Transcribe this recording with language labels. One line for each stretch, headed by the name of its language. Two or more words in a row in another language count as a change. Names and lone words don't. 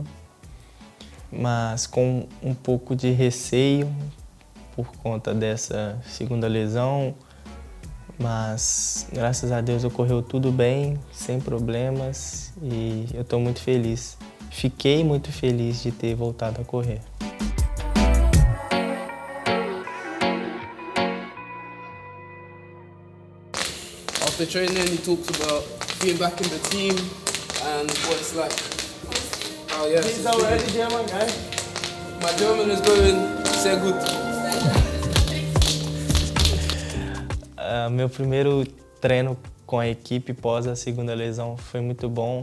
Portuguese: mas com um pouco de receio por conta dessa segunda lesão, mas graças a Deus ocorreu tudo bem, sem problemas e eu estou muito feliz. Fiquei muito feliz de ter voltado a correr.
English: After training, he talks about being back in the team and what it's like. Oh yes. He's already German guy. My German is going
German: sehr gut.
Portuguese: Meu primeiro treino com a equipe pós a segunda lesão foi muito bom.